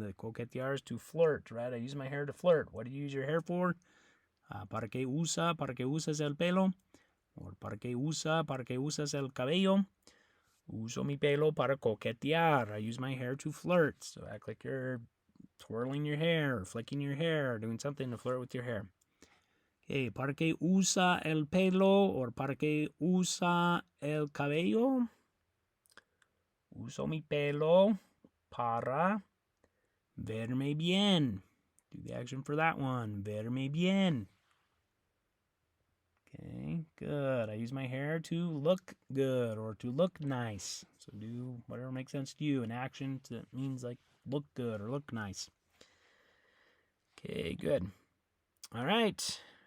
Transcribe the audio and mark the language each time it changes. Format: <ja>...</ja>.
<en>The coquetear is to flirt, right? I use my hair to flirt. What do you use your hair for?</en> <es>¿Para qué usa? ¿Para qué usas el pelo? Or ¿para qué usas el cabello? Uso mi pelo para coquetear.</es> <en>I use my hair to flirt. So act like you're twirling your hair, or flicking your hair, or doing something to flirt with your hair.</en> <es>Okay, ¿para qué usa el pelo? Or ¿para qué usa el cabello? Uso mi pelo para verme bien.</es> <en>Do the action for that one. Verme bien. Okay, good. I use my hair to look good or to look nice. So do whatever makes sense to you. An action that means like look good or look nice. Okay, good. All right.</en>